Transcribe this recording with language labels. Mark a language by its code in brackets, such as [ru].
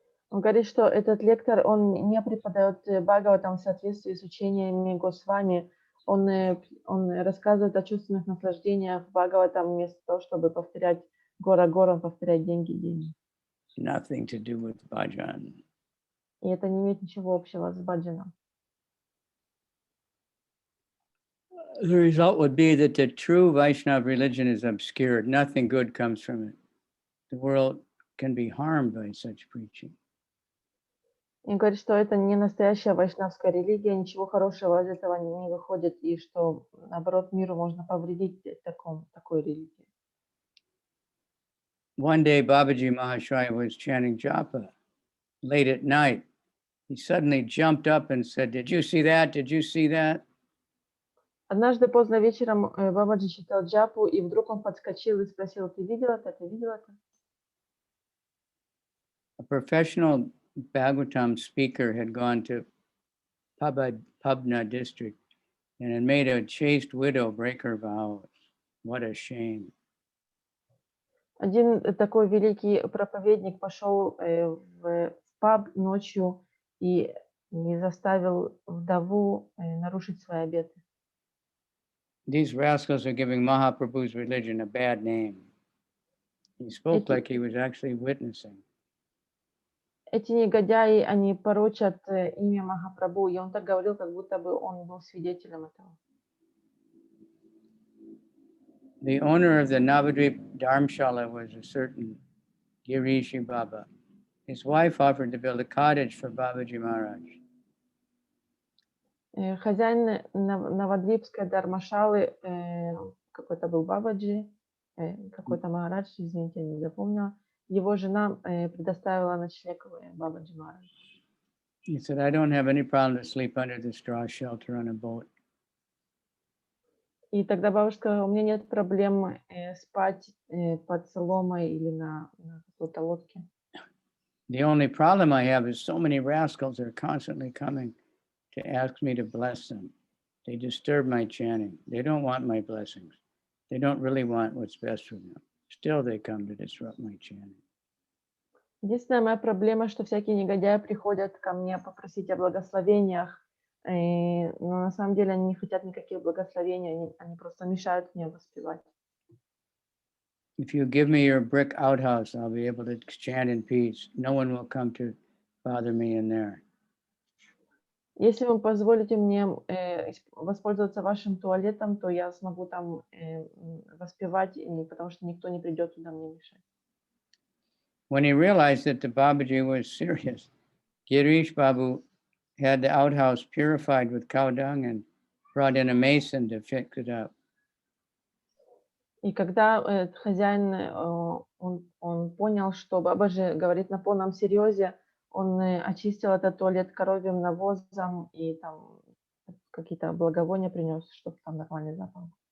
[ru] Он говорит, что этот лектор, он не преподает Бхагаватам в соответствии с учениями Госвами. Он рассказывает о чувственных наслаждениях Бхагаватам вместо того, чтобы повторять Гора Гора, он повторяет деньги, деньги. [en] Nothing to do with bhajan. [ru] И это не имеет ничего общего с баджаном. [en] The result would be that the true Vaishnava religion is obscured. Nothing good comes from it. The world can be harmed by such preaching. [ru] И говорит, что это не настоящая вайшнавская религия, ничего хорошего из этого не выходит, и что, наоборот, миру можно повредить такой религии. [en] One day, Babaji Mahasaya was chanting japa late at night, he suddenly jumped up and said, "Did you see that? Did you see that?" [ru] Однажды поздно вечером Бабаджи читал джапу, и вдруг он подскочил и спросил: ты видел это, ты видел это? [en] A professional Bhagavatam speaker had gone to Pabna district and had made a chaste widow break her vows. What a shame. [ru] Один такой великий проповедник пошел в паб ночью и заставил вдову нарушить свои обеты. [en] These rascals are giving Mahaprabhu's religion a bad name. He spoke like he was actually witnessing. [ru] Эти негодяи, они порочат имя Махапрабху, и он так говорил, как будто бы он был свидетелем этого. [en] The owner of the Navadvip Dharmshala was a certain Girishi Baba. His wife offered to build a cottage for Babaji Maharaj. [ru] Хозяин Навадвипской Дармашалы, какой-то был Бабаджи, какой-то Махарадж, извините, я не запомнила. Его жена предоставила ночлег Бабаджи Махараджу. [en] He said, "I don't have any problem to sleep under the straw shelter on a boat." [ru] И тогда бабушка сказала: у меня нет проблем спать под соломой или на какой-то лодке. [en] The only problem I have is so many rascals are constantly coming to ask me to bless them. They disturb my chanting. They don't want my blessings. They don't really want what's best for them. Still, they come to disrupt my chanting. [ru] Единственная моя проблема, что всякие негодяи приходят ко мне попросить о благословениях, но на самом деле они не хотят никаких благословений, они просто мешают мне воспевать. [en] If you give me your brick outhouse, I'll be able to chant in peace. No one will come to bother me in there. [ru] Если вы позволите мне воспользоваться вашим туалетом, то я смогу там воспевать, потому что никто не придет туда мне мешать. [en] When he realized that the Babaji was serious, Girish Babu had the outhouse purified with cow dung and brought in a mason to fix it up. [ru] И когда хозяин, он понял, что Бабаджи говорит на полном серьезе, он очистил этот туалет коровьим навозом и там какие-то благовония принес, чтобы там нормальный запах.